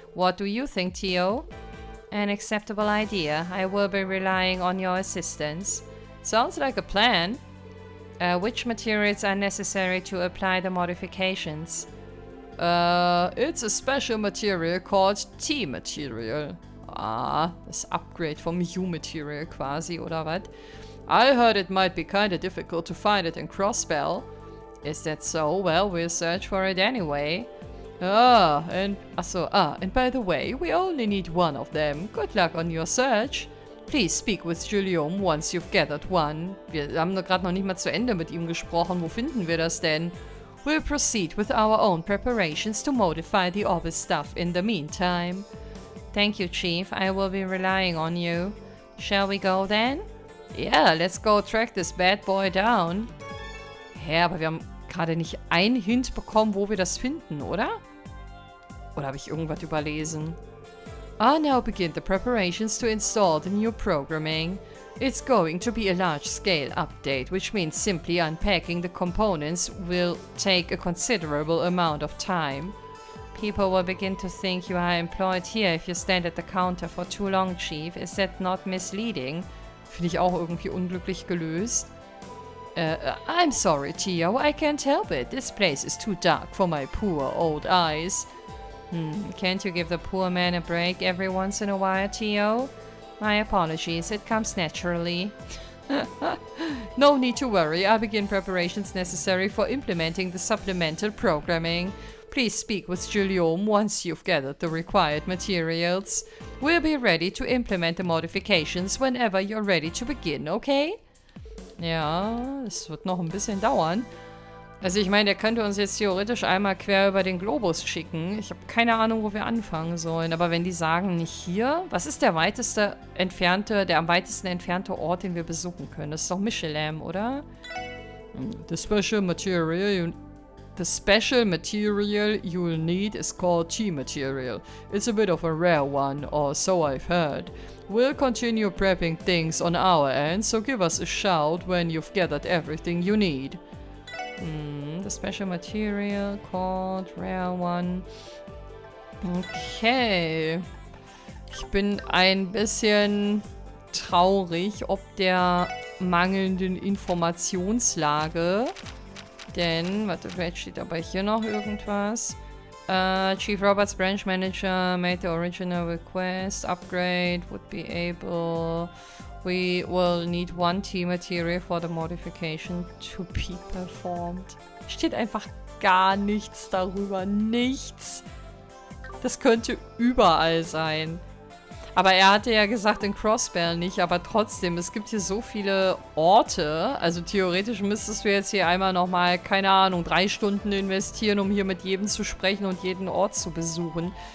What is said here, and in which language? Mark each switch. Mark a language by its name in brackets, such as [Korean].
[English] What do you think, Theo? An acceptable idea. I will be relying on your assistance. Sounds like a plan. Which materials are necessary to apply the modifications? It's a special material called T-Material. [German] Ah, das Upgrade vom U-Material quasi, oder was? [English] I heard it might be kinda difficult to find it in Crossbell. Is that so? Well, we'll search for it anyway. And by the way, we only need one of them. Good luck on your search. Please speak with Guillaume once you've gathered one. [German] Wir haben gerade noch nicht mal zu Ende mit ihm gesprochen. Wo finden wir das denn? [English] We'll proceed with our own preparations to modify the obvious stuff in the meantime. Thank you, Chief. I will be relying on you. Shall we go then? Yeah, let's go track this bad boy down. [German] Hä, aber wir haben gerade nicht einen Hint bekommen, wo wir das finden, oder? Oder habe ich irgendwas überlesen? [English] Now begin the preparations to install the new programming. It's going to be a large-scale update, which means simply unpacking the components will take a considerable amount of time. People will begin to think you are employed here if you stand at the counter for too long, Chief. Is that not misleading? [German] Finde ich auch irgendwie unglücklich gelöst. [English] I'm sorry, Theo, I can't help it. This place is too dark for my poor old eyes. Can't you give the poor man a break every once in a while, Theo? My apologies, it comes naturally. No need to worry, I begin preparations necessary for implementing the supplemental programming. Please speak with Guillaume once you've gathered the required materials. We'll be ready to implement the modifications whenever you're ready to begin, okay? [German] Ja, es wird noch ein bisschen dauern. Also ich meine, der könnte uns jetzt theoretisch einmal quer über den Globus schicken. Ich habe keine Ahnung, wo wir anfangen sollen. Aber wenn die sagen, nicht hier, was ist der am weitesten entfernte Ort, den wir besuchen können? Das ist doch Michelin, oder? [English] The special material you'll need is called T-Material. It's a bit of a rare one, or so I've heard. We'll continue prepping things on our end, so give us a shout when you've gathered everything you need. The special material called Rare One. Okay. [German] Ich bin ein bisschen traurig ob der mangelnden Informationslage. Denn, warte, vielleicht steht aber hier noch irgendwas. [English] Chief Roberts Branch Manager made the original request. Upgrade would be able... We will need one T-Material for the modification to be performed. [German] Steht einfach gar nichts darüber. Nichts. Das könnte überall sein. Aber er hatte ja gesagt, in Crossbell nicht. Aber trotzdem, es gibt hier so viele Orte. Also theoretisch müsstest du jetzt hier einmal nochmal, keine Ahnung, 3 Stunden investieren, um hier mit jedem zu sprechen und jeden Ort zu besuchen.